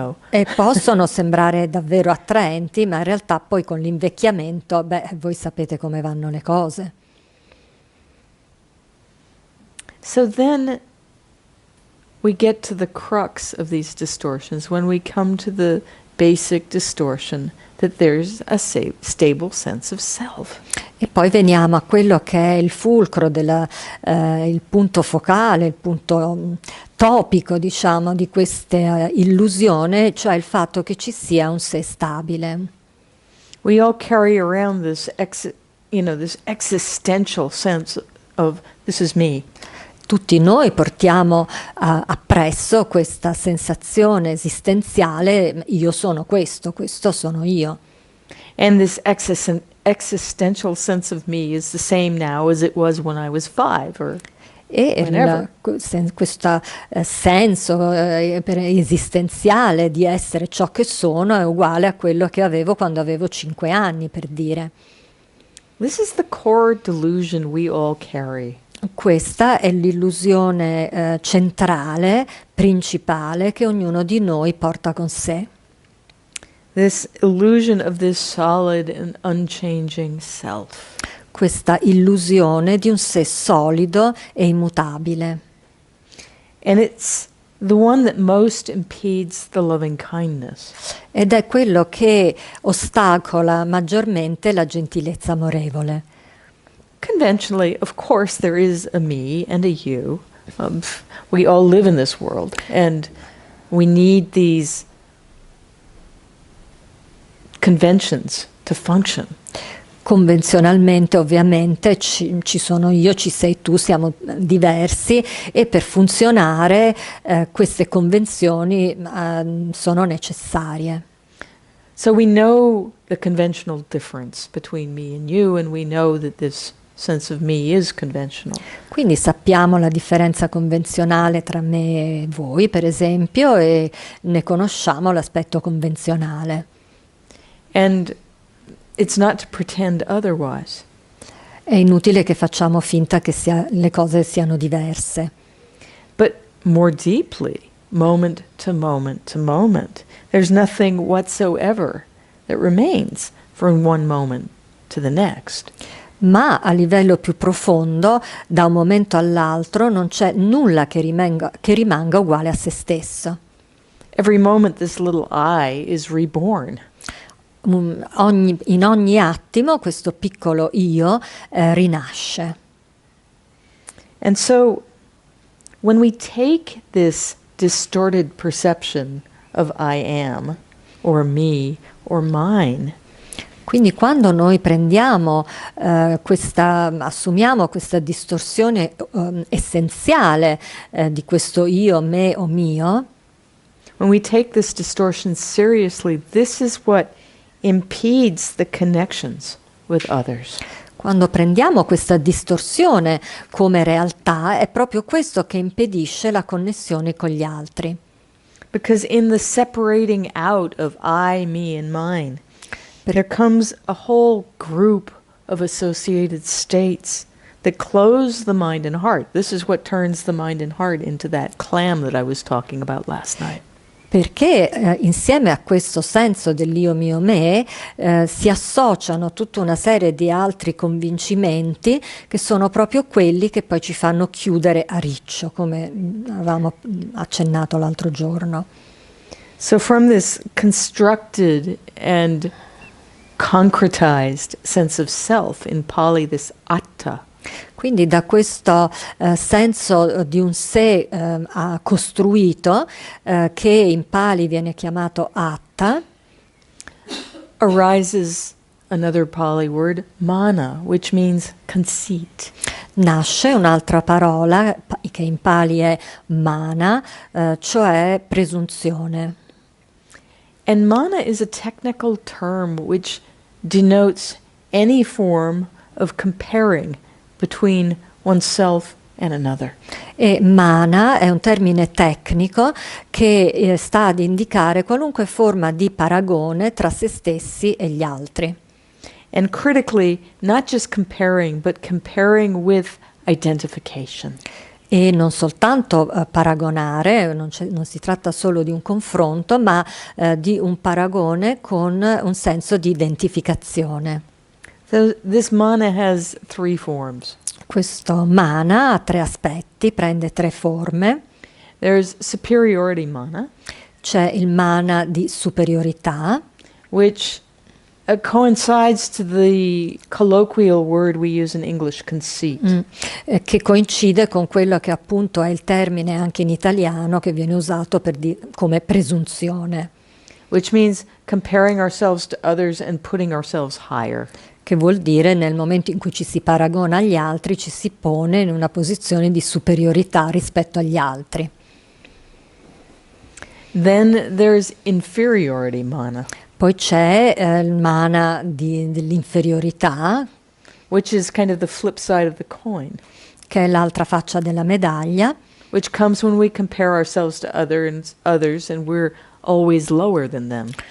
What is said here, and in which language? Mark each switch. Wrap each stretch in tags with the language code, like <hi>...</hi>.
<it>e possono sembrare davvero attraenti, ma in realtà poi con l'invecchiamento, voi sapete come vanno le cose.</it> <en>So then we get to the crux of these distortions when we come to the basic distortion that there's a stable sense of self.</en> <it>E poi veniamo a quello che è il fulcro, il punto focale, il punto topico, diciamo, di questa illusione, cioè il fatto che ci sia un sé stabile.</it> <en>We all carry around this existential sense of this is me.</en> <it>Tutti noi portiamo appresso questa sensazione esistenziale, io sono questo sono io.</it> <en>And this existential sense of me is the same now as it was when I was 5 or whenever.</en> <it>Questo senso esistenziale di essere ciò che sono è uguale a quello che avevo quando avevo 5 anni, per dire.</it> <en>This is the core delusion we all carry.</en> <it>Questa è l'illusione centrale, principale, che ognuno di noi porta con sé.</it> <en>This illusion of this solid and unchanging self.</en> <it>Questa illusione di un sé solido e immutabile.</it> <en>And it's the one that most impedes the loving kindness.</en> <it>Ed è quello che ostacola maggiormente la gentilezza amorevole.</it> <en>Conventionally, of course, there is a me and a you. We all live in this world, and we need these conventions to function.</en> <it>Convenzionalmente, ovviamente, ci sono io, ci sei tu, siamo diversi e per funzionare queste convenzioni sono necessarie.</it> <en>So we know the conventional difference between me and you, and we know that this sense of me is conventional.</en> <it>Quindi sappiamo la differenza convenzionale tra me e voi, per esempio, e ne conosciamo l'aspetto convenzionale.</it> <en>And it's not to pretend otherwise.</en> <it>È inutile che facciamo finta che le cose siano diverse.</it> <en>But more deeply, moment to moment to moment, there's nothing whatsoever that remains from one moment to the next.</en> <it>Ma a livello più profondo, da un momento all'altro, non c'è nulla che rimanga uguale a se stesso.</it> <en>Every moment this little I is reborn.</en> <it>In ogni attimo questo piccolo io rinasce.</it> <en>And so when we take this distorted perception of I am, or me, or mine,</en> <it>quindi quando noi assumiamo questa distorsione essenziale di questo io, me o mio,</it> <en>when we take this distortion seriously, this is what impedes the connections with others.</en> <it>Quando prendiamo questa distorsione come realtà, è proprio questo che impedisce la connessione con gli altri.</it> <en>Because in the separating out of I, me, and mine, there comes a whole group of associated states that close the mind and heart. This is what turns the mind and heart into that clam that I was talking about last night.</en> <it>Perché insieme a questo senso dell'io mio me si associano tutta una serie di altri convincimenti che sono proprio quelli che poi ci fanno chiudere a riccio, come avevamo accennato l'altro giorno.</it> <en>So from this constructed and concretized sense of self, in Pali this atta,</en> <it>quindi da questo senso di un sé costruito, che in Pali viene chiamato atta,</it> <en>arises another Pali word, mana, which means conceit.</en> <it>Nasce un'altra parola che in Pali è mana, cioè presunzione.</it> <en>And mana is a technical term which denotes any form of comparing between oneself and another.</en> <it>E mana è un termine tecnico che sta ad indicare qualunque forma di paragone tra se stessi e gli altri.</it> <en>And critically, not just comparing, but comparing with identification.</en> <it>E non soltanto paragonare, non si tratta solo di un confronto, ma di un paragone con un senso di identificazione.</it> <en>So this mana has 3 forms.</en> <it>Questo mana ha 3 aspetti, prende 3 forme.</it> <en>There's superiority mana,</en> <it>C'è il mana di superiorità,</it> <en>which coincides to the colloquial word we use in English, conceit.</en> <it>che coincide con quello che appunto è il termine anche in italiano che viene usato come presunzione.</it> <en>Which means comparing ourselves to others and putting ourselves higher.</en> <it>Che vuol dire nel momento in cui ci si paragona agli altri ci si pone in una posizione di superiorità rispetto agli altri.</it> <en>Then there's inferiority mana.</en> <it>Poi c'è il mana dell'inferiorità,</it> <en>which is kind of the flip side of the coin,</en> <it>che è l'altra faccia della medaglia,</it> <en>which comes when we compare ourselves to others and we're always lower than them.</en>